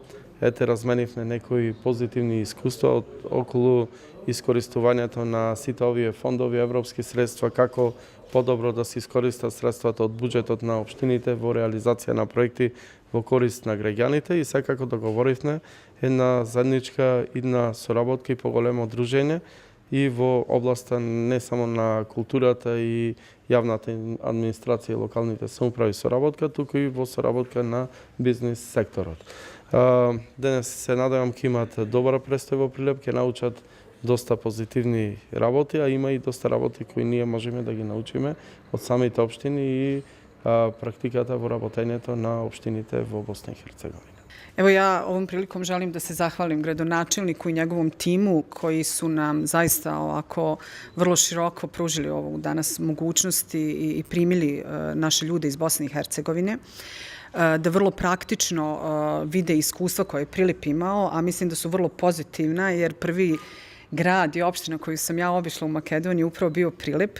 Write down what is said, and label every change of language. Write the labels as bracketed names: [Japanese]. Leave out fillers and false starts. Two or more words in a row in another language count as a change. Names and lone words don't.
[Macedonian] разменивме некои позитивни искуства околу искористувањето на сите овие фондови, европски средства, како подобро да се искористат средствата од буџетот на општините во реализација на проекти во корист на граѓаните и секако договоривме една заедничка идна соработка и поголемо дружење и во областа не само на културата и јавната администрација и локалните самоуправи соработка, туку и во соработка на бизнис секторот. Денес се надевам ќе имат добра престој во Прилеп, ќе научат доста позитивни работи, а има и доста работи кои ние можеме да ги научиме од самите општини и практиката во работењето на општините во Босна и Херцеговина. [Serbian] Evo ja ovom prilikom želim da se zahvalim gradonačelniku i njegovom timu koji su nam zaista ovako vrlo široko pružili ovu danas mogućnost i primili naše ljude iz Bosne i Hercegovine, da vrlo praktično vide iskustva koje je Prilep imao, a mislim da su vrlo pozitivna jer prvi grad i opština koju sam ja obišla u Makedoniji upravo bio Prilep.